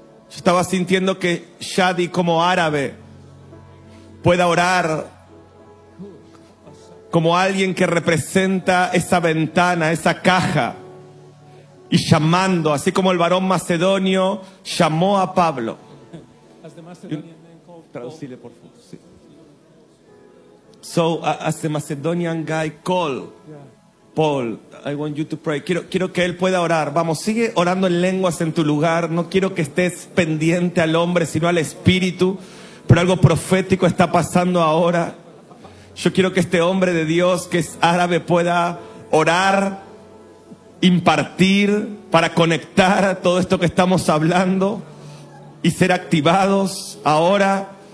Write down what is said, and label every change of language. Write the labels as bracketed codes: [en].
[es] Yo estaba sintiendo que Shadi, como árabe, pueda orar como alguien que representa esa ventana, esa caja, y llamando, así como el varón macedonio llamó a Pablo. Traducile, por favor. [en] So, as the Macedonian guy call Paul, I want you to pray. [es] Quiero que él pueda orar. Vamos, sigue orando en lenguas en tu lugar. No quiero que estés pendiente al hombre, sino al espíritu. Pero algo profético está pasando ahora. Yo quiero que este hombre de Dios, que es árabe, pueda orar, impartir, para conectar todo esto que estamos hablando y ser activados ahora.